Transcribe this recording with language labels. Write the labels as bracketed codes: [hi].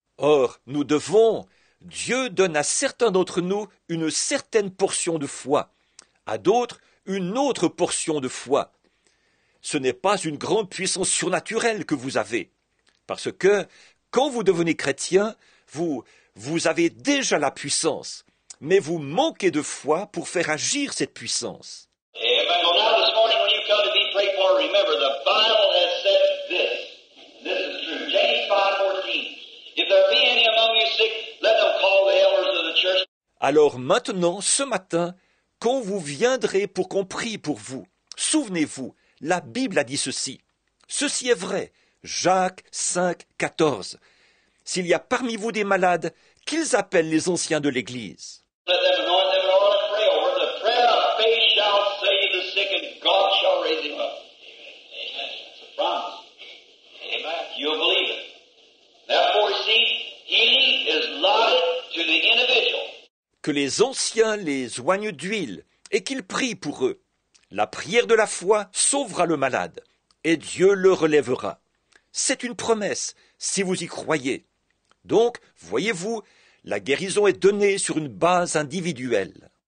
[fr] Or, nous devons, Dieu donne à certains d'entre nous une certaine portion de foi, à d'autres une autre portion de foi. Ce n'est pas une grande puissance surnaturelle que vous avez, parce que quand vous devenez chrétien, vous avez déjà la puissance, mais vous manquez de foi pour faire agir cette puissance. Amen. [en] Well, now this morning when you come to be prayed for, remember the Bible has said this. This is true. James 5:14. If there be any among you sick, let them call the elders of the church. [fr] Alors maintenant, ce matin, quand vous viendrez pour qu'on prie pour vous, souvenez-vous, la Bible a dit ceci. Ceci est vrai. Jacques 5, 14. S'il y a parmi vous des malades, qu'ils appellent les anciens de l'Église. [en] Let them anoint them in oil and pray over them. The prayer of faith shall save the sick, and God shall raise him up. Amen. It's a promise. Amen. You'll believe it. Therefore, see, healing is allotted to the individual. [fr] Que les anciens les oignent d'huile et qu'ils prient pour eux. La prière de la foi sauvera le malade, et Dieu le relèvera. C'est une promesse, si vous y croyez. Donc, voyez-vous, la guérison est donnée sur une base individuelle.